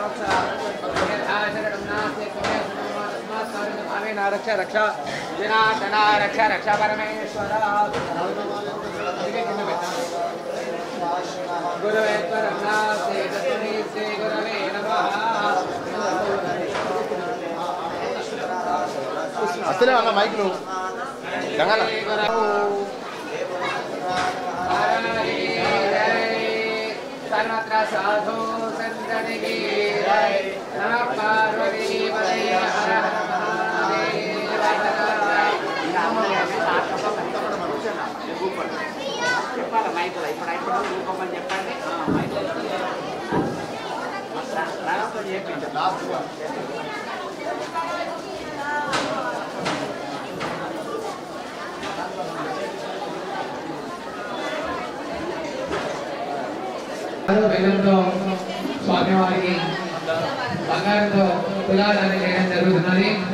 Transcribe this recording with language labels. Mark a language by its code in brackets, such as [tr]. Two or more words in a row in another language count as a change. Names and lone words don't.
[sa] आशरणं नास्ति तस्मात् भावेन रक्ष रक्ष जनार्दन रक्ष रक्ष परमेश्वर गुरवे परं नास्ति तस्मै श्री गुरवे नमः [te] అసలే అన్న మైక్లు [sa] सर्वत्र साधु संतति नमः पार्वती पतये हर [te] చెప్పాలి మైకులో ఇప్పుడు రూపమని చెప్పండి మైకులో చెప్పించు వేదంతో స్వామివారికి బంగారంతో తులాదాన్ని చేయడం జరుగుతున్నది.